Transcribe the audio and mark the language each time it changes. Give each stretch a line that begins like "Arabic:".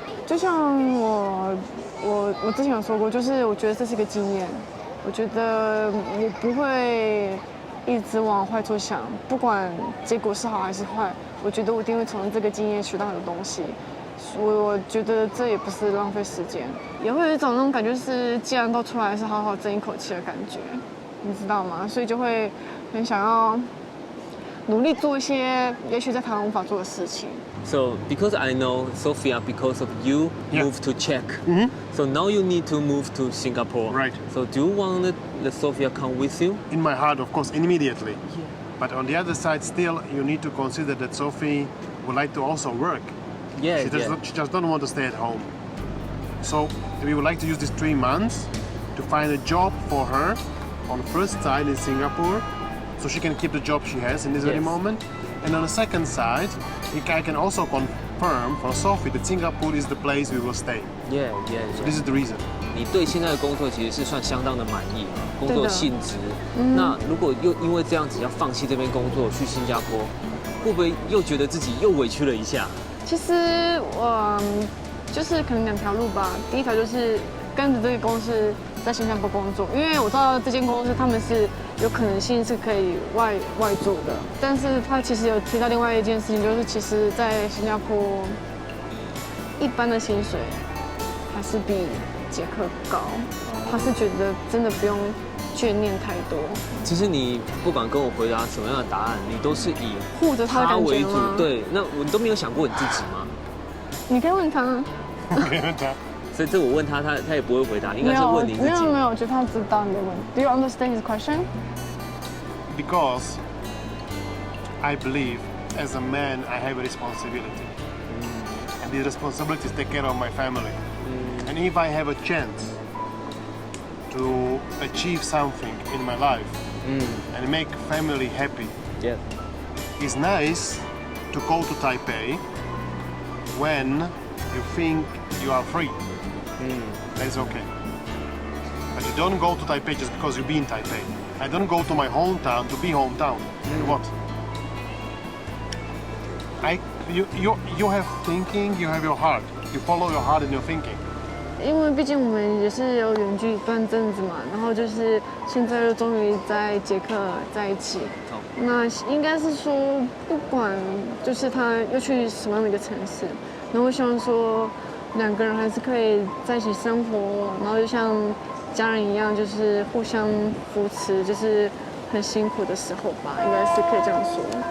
Chinese: 就像我之前有说过，就是我觉得这是一个经验，我觉得我不会一直往坏处想，不管结果是好还是坏，我觉得我一定会从这个经验学到很多东西。我觉得这也不是浪费时间，也会有一种那种感觉是，既然都出来，是好好争一口气的感觉，你知道吗？所以就会很想要努力做一些也许在台湾无法做的事情。
English: So because I know Sophia, because of you moved to Czech, so now you need to move to Singapore. Right. So do you want let Sophia come with you? In my heart, of course, immediately. But on the other side, still, you need to consider that Sophie would like to also work. Yeah, She just don't want to stay at home. So we would like to use these 3 months to find a job for her on the first side in Singapore, so she can keep the job she has in this very moment. And on the second side, I can also confirm for Sophie that Singapore is the place we will stay. Yeah. So this is the reason.
Chinese: 你对现在的工作其实是算相当的满意，工作性质。那如果又因为这样子要放弃这边工作去新加坡，会不会又觉得自己又委屈了一下？其实我就是可能2条路吧。第一条就是跟着这个公司在新加坡工作，因为我知道这间公司他们是有可能性是可以外住的，但是他其实有提到另外一件事情，就是其实在新加坡一般的薪水还是比捷克高，他是觉得真的不用眷恋太多。其实你不管跟我回答什么样的答案，你都是以护着他的感觉吗？对，那我都没有想过你自己吗？你可以问他。所以这我问他，他也不会回答，应该是问你自己。没有，我觉得他知道你的问题。
English: Do you understand his question? Because I believe as a man I have a responsibility. And the responsibility is to take care of my family. And if I have a chance to achieve something in my life and make family happy, it's nice to go to Taipei when you think you are free. That's okay. But you don't go to Taipei just because you be in Taipei. I don't go to my hometown to be hometown. What? You have thinking, you have your heart. You follow your heart in your thinking.
Chinese: 因为毕竟我们也是有远距一段阵子嘛，然后就是现在又终于在捷克在一起。那应该是说，不管就是他又去什么样的一个城市，然后我希望说2个人还是可以在一起生活，然后就像家人一样，就是互相扶持，就是很辛苦的时候吧，应该是可以这样说。